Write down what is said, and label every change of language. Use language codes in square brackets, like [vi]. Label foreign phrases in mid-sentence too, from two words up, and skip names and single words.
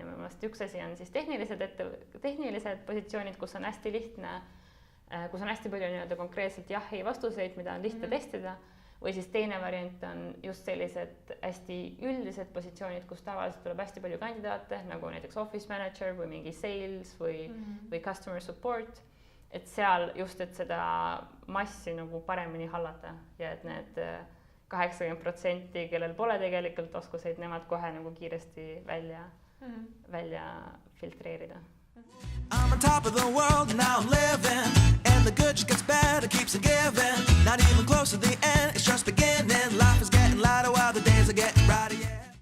[et] Üks asi on siis tehnilised positsioonid, kus on hästi lihtne, kus on hästi palju nii-öelda konkreetselt jah-ei vastuseid, mida on lihtne testida, või siis teine variant on just sellised hästi üldised positsioonid, kus tavaliselt tuleb hästi palju kandidaate, nagu näiteks [en] office manager [et] või mingi sales või [en] customer support, [et] et seal just, et seda massi nagu paremini hallata ja et need 80%, kellel pole tegelikult oskuseid, nemad kohe nagu kiiresti välja filtreerida. [en] I'm on top of the world, now I'm living. And the good just gets better, keeps on giving. Not even close to the end, it's just beginning. Life is getting lighter while the days are getting brighter, yeah.